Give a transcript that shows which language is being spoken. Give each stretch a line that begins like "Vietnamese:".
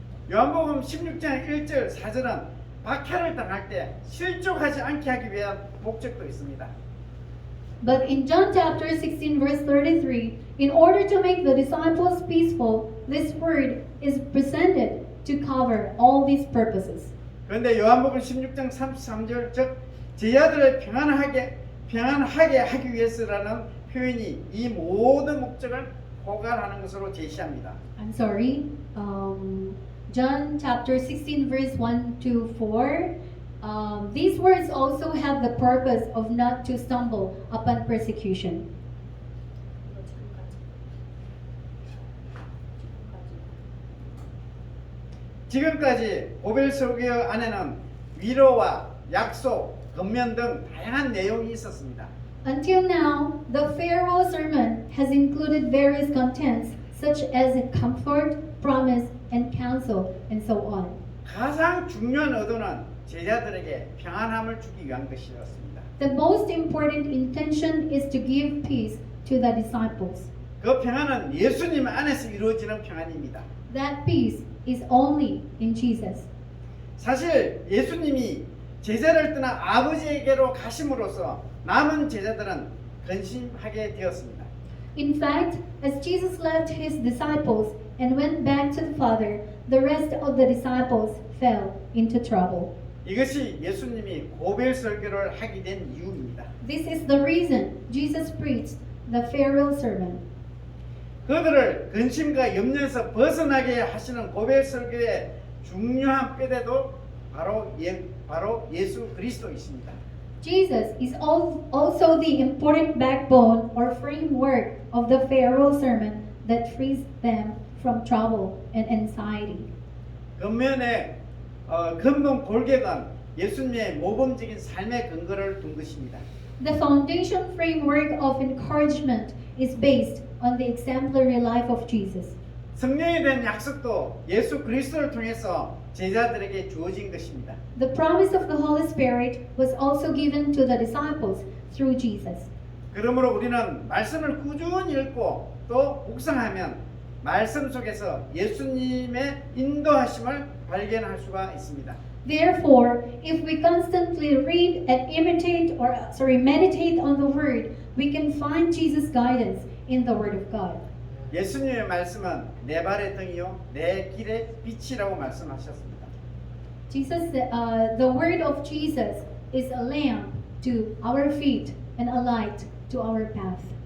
Korean: 요한복음 16장 1절 4절은 박해를 당할 때 실족하지 않게 하기 위한 목적도 있습니다.
English: But in John chapter 16 verse 33, in order to make the disciples peaceful, this word is presented to cover all these purposes.
Korean: 그런데 요한복음 16장 33절 즉 제자들을 평안하게 하기 위해서라는 표현이 이 모든 목적을 포괄하는 것으로 제시합니다.
English: I'm sorry. John chapter 16 verse 1 to 4. These words also have the purpose of not to stumble upon persecution.
Korean: 지금까지 고별 설교 안에는 위로와 약속, 권면 등 다양한 내용이 있었습니다.
English: Until now, the farewell sermon has included various contents such as comfort, promise, and counsel, and so on.
Korean: 가장 중요한 의도는 제자들에게 평안함을 주기 위한 것이었습니다.
English: The most important intention is to give peace to the disciples.
Korean: 그 평안은 예수님 안에서 이루어지는 평안입니다.
English: That peace is only in Jesus.
Korean: 사실 예수님이 제자를 떠나 아버지에게로 가심으로써 남은 제자들은 근심하게 되었습니다.
English: In fact, as Jesus left his disciples and went back to the Father, the rest of the disciples fell into trouble.
Korean: 이것이 예수님이 고별 설교를 하게 된 이유입니다.
English: This is the reason Jesus preached the farewell sermon.
Korean: 그들을 근심과 염려에서 벗어나게 하시는 고별 설교의 중요한 뼈대도 바로 예수 그리스도이십니다.
English: Jesus is also the important backbone or framework of the Pharaoh sermon that frees them from trouble and anxiety.
Korean: 겉면에 근본 골격은 예수님의 모범적인 삶의 근거를 둔 것입니다.
English: The foundation framework of encouragement is based on the exemplary life of Jesus.
Korean: 성령에 대한 약속도 예수 그리스도를 통해서 제자들에게 주어진 것입니다.
English: The promise of the Holy Spirit was also given to the disciples through Jesus.
Korean: 그러므로 우리는 말씀을 꾸준히 읽고 또 묵상하면 말씀 속에서 예수님의 인도하심을 발견할 수가 있습니다.
English: Therefore, if we constantly read and meditate on the Word, we can find Jesus' guidance in the Word of God.
Korean: 예수님의 말씀은 내 발의 등이요 내 길의 빛이라고 말씀하셨습니다.
English: The Word of Jesus is a lamp to our feet and a light to our path.